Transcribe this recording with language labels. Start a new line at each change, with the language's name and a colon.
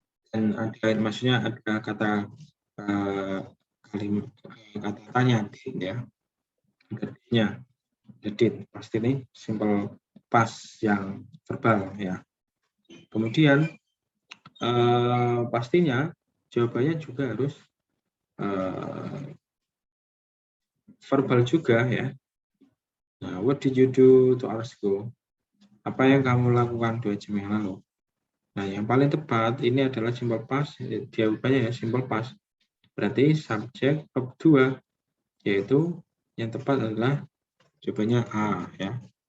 Indonesian: Dan ada maksudnya ada kata kalimat kata tanya did ya. Did-nya. Did pasti ini simple past yang verbal ya. Kemudian pastinya jawabannya juga harus verbal juga ya. Nah,
English: what did you do 2 hours ago?
Indonesian: Apa yang kamu lakukan 2 jam yang lalu? Nah, yang paling tepat ini adalah simple past, jawabannya ya simple past. Berarti subjek verb 2, yaitu yang tepat adalah jawabannya A ya.